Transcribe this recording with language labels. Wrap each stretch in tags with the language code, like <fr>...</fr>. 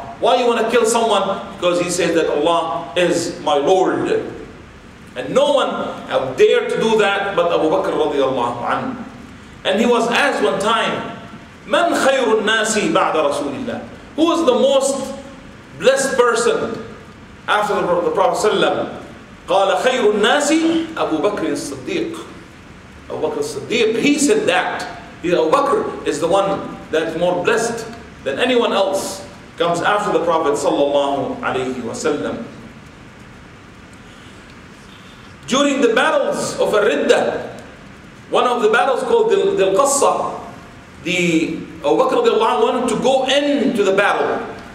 <en>Why you want to kill someone? Because he says that Allah is my Lord. And no one dared to do that but Abu Bakr radiallahu anhu. And he was asked one time,</en> <ar>Man khayrun nasi ba'da Rasulillah?</ar> <en>Who is the most blessed person after the Prophet sallam?</en> <ar>قال خير الناس أبو بكر الصديق.</ar> <en>Abu Bakr as-Siddiq, he said that. Abu Bakr is the one that's more blessed than anyone else. Comes after the Prophet sallallahu alaihi wasallam. During the battles of Riddah, one of the battles called the Al-Qassa, Abu Bakr wanted to go into the battle.</en>